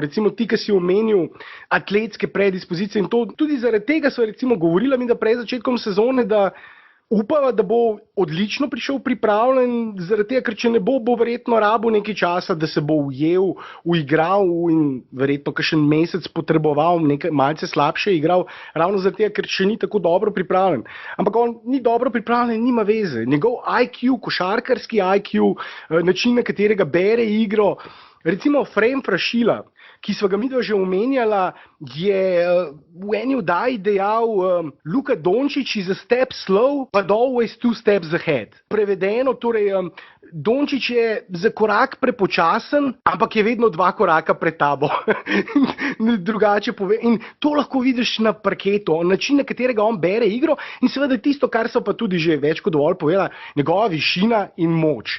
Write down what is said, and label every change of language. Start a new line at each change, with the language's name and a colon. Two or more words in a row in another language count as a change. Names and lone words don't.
Slovenian: Recimo ti, ki si omenil atletske predispozicije in to tudi zaradi tega so recimo govorila mi, da pred začetkom sezone, da upava, da bo odlično prišel pripravljen, zaradi tega, ker če ne bo verjetno rabil nekaj časa, da se bo ujel, uigral in verjetno kakšen mesec potreboval, nekaj malce slabše igral, ravno zaradi tega, ker še ni tako dobro pripravljen. Ampak on ni dobro pripravljen, nima veze. Njegov IQ, košarkarski IQ, način, na katerega bere igro, recimo Frame Frašila, ki sva ga midva že omenjala, je v eni oddaji dejal Luka Dončić
English: is a step slow, but always 2 steps ahead.
Slovenian: Prevedeno, torej Dončić je za korak prepočasen, ampak je vedno 2 koraka pred tabo. Drugače pove. In to lahko vidiš na parketu, način, na katerega on bere igro in seveda tisto, kar so pa tudi že več kot dovolj povedala, njegova višina in moč.